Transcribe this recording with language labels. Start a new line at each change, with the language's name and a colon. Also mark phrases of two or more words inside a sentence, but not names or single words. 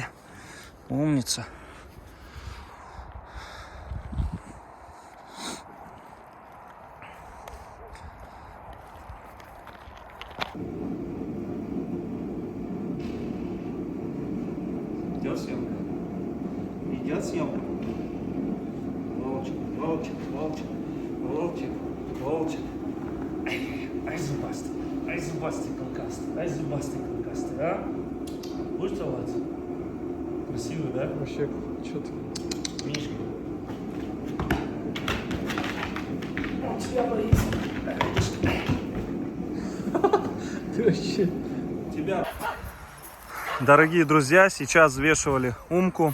Russian: Умница. Идет съемка? Идет съемка? Волчик. Ай, зубастый колкастый, а? Будешь целоваться? Красивый, да? Вообще, что-то... Мишка. Он тебя боится. Ты вообще... Тебя. Дорогие друзья, сейчас взвешивали Умку.